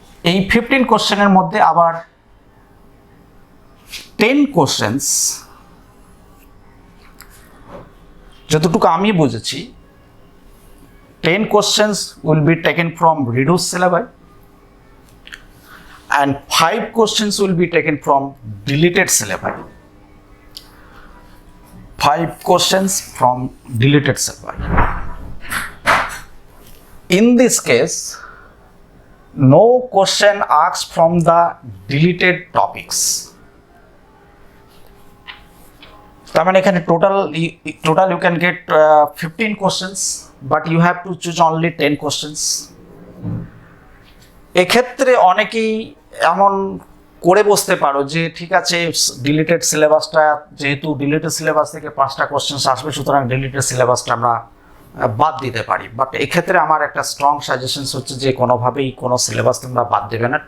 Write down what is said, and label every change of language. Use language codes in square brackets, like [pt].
[en] এই 15 কোশ্চেনের মধ্যে আবার 10 কোশ্চেন্স, [bn] যতটুকু আমি বুঝেছি, [en] 10 questions will be taken from reduce syllabus and 5 questions will be taken from deleted syllabi. 5 questions from deleted syllabi. In this case, no question asked from the deleted topics. [bn] তার মানে এখানে total [en] you can get 15 questions, but you have to choose only 10 questions. [bn] এক্ষেত্রে অনেকেই এমন করে বসতে পারো যে ঠিক আছে, ডিলিটেড সিলেবাসটা, যেহেতু ডিলিটেড সিলেবাস থেকে 5টা কোশ্চেন আসবে, সুতরাং ডিলিটেড সিলেবাসটা আমরা বাদ দিতে পারি। বাট এক্ষেত্রে আমার একটা স্ট্রং সাজেশনস হচ্ছে যে কোনোভাবেই কোনো সিলেবাস তোমরা বাদ দেবে না।